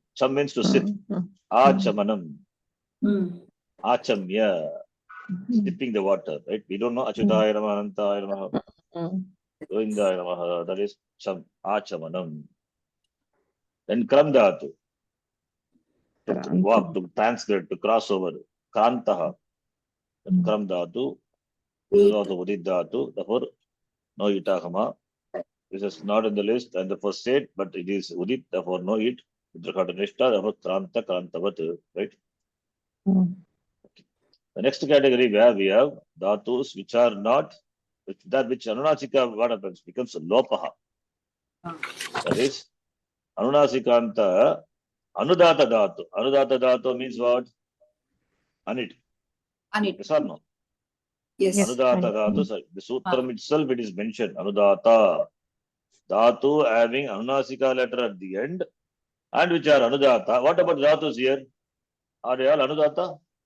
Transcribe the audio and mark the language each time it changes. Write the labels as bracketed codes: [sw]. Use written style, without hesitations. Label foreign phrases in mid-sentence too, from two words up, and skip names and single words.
[en] Cham means to sit. Achamanam. Achamya. Dipping the water, right? We don't know [sa] Achyutaya Namaha, Anantaya Namaha. [en] That is Achamanam. Then [sa] Kram dhatu. [en] To walk, to transgress, to cross over. [sa] Krantaha. Kram dhatu. [en] This is also [sa] Udit dhatu. [en] Therefore, no itagama. This is not in the list and the first state, but it is Udit, therefore no it. With regard to Nishta, therefore [sa] Kranta, Krantavat, [en] right? The next category where we have dhatus which are not, which Anunasika, what happens? Becomes lopaha. That is, [sa] Anunasikanta, Anudata dhatu. Anudata dhatu [en] means what? Anit. Anit. Yes or no? Yes. Yes. [sa] Anudata dhatu, [en] the sutram itself it is mentioned. [sa] Anudata dhatu [en] having anunasika letter at the end, and which are anudata. What about dhatus here? Are they all anudata?